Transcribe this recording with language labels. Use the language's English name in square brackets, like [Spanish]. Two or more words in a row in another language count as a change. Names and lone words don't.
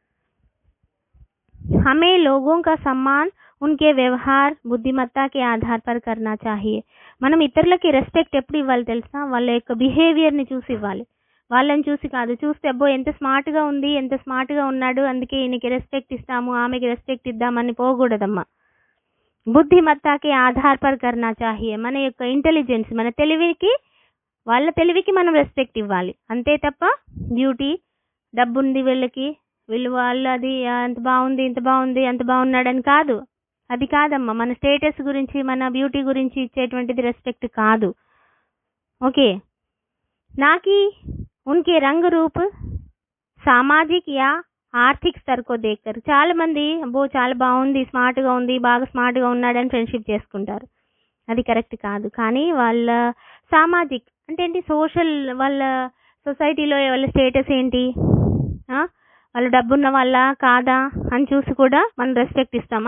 [Hindi] हमें लोगों का सम्मान उनके व्यवहार बुद्धिमत्ता के आधार पर करना चाहिए. [Telugu] మనం ఇతరులకి రెస్పెక్ట్ ఎప్పుడు ఇవ్వాలి తెలుసా? వాళ్ళ యొక్క బిహేవియర్ని చూసి ఇవ్వాలి. వాళ్ళని చూసి కాదు. చూస్తే అబ్బో ఎంత స్మార్ట్గా ఉంది, ఎంత స్మార్ట్గా ఉన్నాడు, అందుకే ఈయనకి రెస్పెక్ట్ ఇస్తాము, ఆమెకి రెస్పెక్ట్ ఇద్దామని పోకూడదమ్మా. [Hindi] बुद्धिमत्ता के आधार पर करना चाहिए. [Telugu] మన యొక్క ఇంటెలిజెన్స్, మన తెలివికి, వాళ్ళ తెలివికి మనం రెస్పెక్ట్ ఇవ్వాలి. అంతే తప్ప బ్యూటీ, డబ్బుంది వీళ్ళకి, వాళ్ళు అది అంత బాగుంది, ఇంత బాగుంది, అంత బాగున్నాడని కాదు. అది కాదమ్మా. మన స్టేటస్ గురించి, మన బ్యూటీ గురించి ఇచ్చేటువంటిది రెస్పెక్ట్ కాదు. [Hindi] ओके, ना कि उनके रंग रूप सामाजिक या आर्थिक स्तर को देखकर. [Telugu] చాలా మంది అబ్బో చాలా బాగుంది, స్మార్ట్గా ఉంది, బాగా స్మార్ట్గా ఉన్నాడని ఫ్రెండ్షిప్ చేసుకుంటారు. అది కరెక్ట్ కాదు. కానీ వాళ్ళ సామాజిక్ అంటే ఏంటి, సోషల్, వాళ్ళ సొసైటీలో వాళ్ళ స్టేటస్ ఏంటి, వాళ్ళు డబ్బున్న వాళ్ళ కాదా అని చూసి కూడా మనం రెస్పెక్ట్ ఇస్తాం.